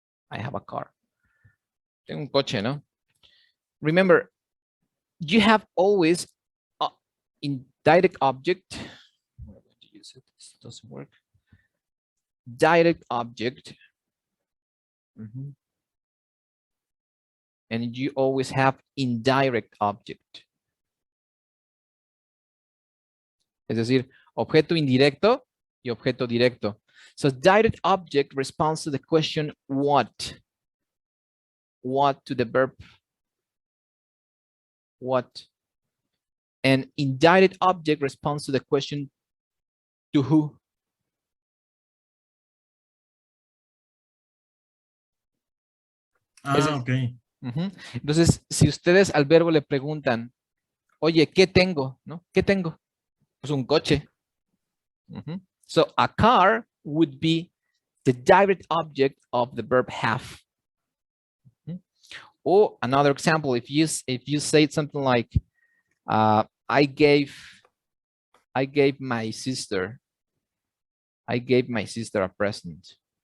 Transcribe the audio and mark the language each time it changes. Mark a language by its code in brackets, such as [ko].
[en] I have a car. [es] Tengo un coche, no? [en] Remember, you have always indirect object. I'm going to use it. This doesn't work. Direct object. And you always have indirect object. [es] Es decir, objeto indirecto y objeto directo. [en] So direct object responds to the question what. What to the verb what. And indirect object responds to the question to who. Ok. [es] Entonces, si ustedes al verbo le preguntan, oye, ¿qué tengo? ¿No? ¿Qué tengo? Pues un coche. [en] So a car would be the direct object of the verb have. Or another example, if you say something like, I gave my sister a present.